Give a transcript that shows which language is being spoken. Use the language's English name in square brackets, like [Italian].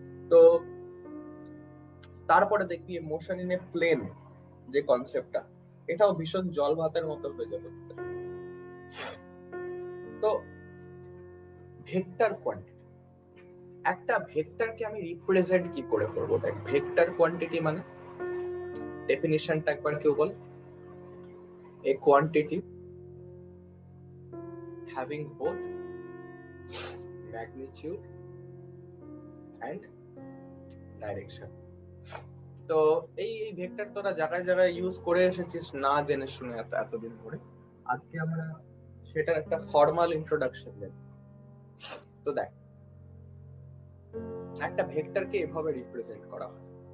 [Bangla] তো তারপরে দেখবি মোশন ইন এ প্লেন যে কনসেপ্টটা, এটাও ভীষণ জল ভাতের মতো হয়ে যাবে। তো ভেক্টর কোয়ান্টিটি, একটা ভেক্টরকে আমি রিপ্রেজেন্ট কি করে করব? দেখ, ভেক্টর কোয়ান্টিটি মানে ডেফিনিশনটা একবার কেউ বল। [English] A quantity having both magnitude and direction. [Bangla] তো এই ভেক্টর তোরা জায়গায় জায়গায় ইউজ করে এসেছিস না জেনে শুনে এতদিন ধরে। আজকে আমরা সেটার একটা ফর্মাল ইন্ট্রোডাকশন দেব। তো দেখ, একটা ভেক্টরকে এভাবে রিপ্রেজেন্ট করা হয়।